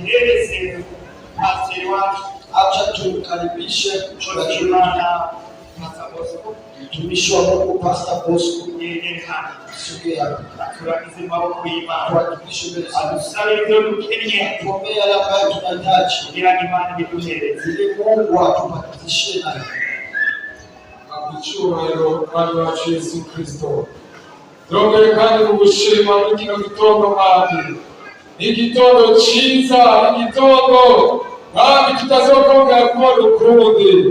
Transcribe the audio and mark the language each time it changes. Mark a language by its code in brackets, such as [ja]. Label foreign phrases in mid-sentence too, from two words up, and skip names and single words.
[sw] Acha tumkaribishe mtumishi wa Mungu Pastor Bosco tuombee yale ambayo tunahitaji ili Mungu atupatishe nayo. [rn] Icyubahiro Mwami wacu Yesu Kristo, turongeye kandi kugushima muri kino gitondo Mwami, igitondo cyiza, igitondo Mwami tutazokongera kubona ukundi.